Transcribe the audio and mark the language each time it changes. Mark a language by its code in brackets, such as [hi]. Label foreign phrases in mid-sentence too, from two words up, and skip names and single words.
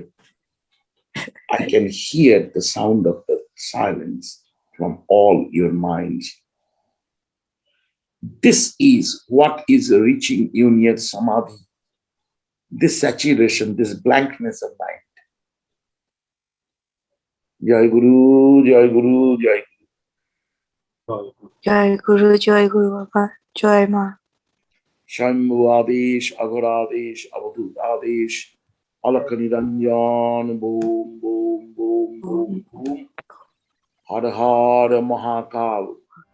[en] I can hear the sound of the silence from all your minds. This is what is reaching you near Samadhi. This saturation, this blankness of mind. [hi] जय गुरु, जय गुरु, जय गुरु. जय गुरु बाबा, जय मा. शम्भु आदेश, अघरादेश, अवधूत आदेश, अलखनिरंजन, बूम, बूम, बूम, बूम, बूम. हर हर महाकाल.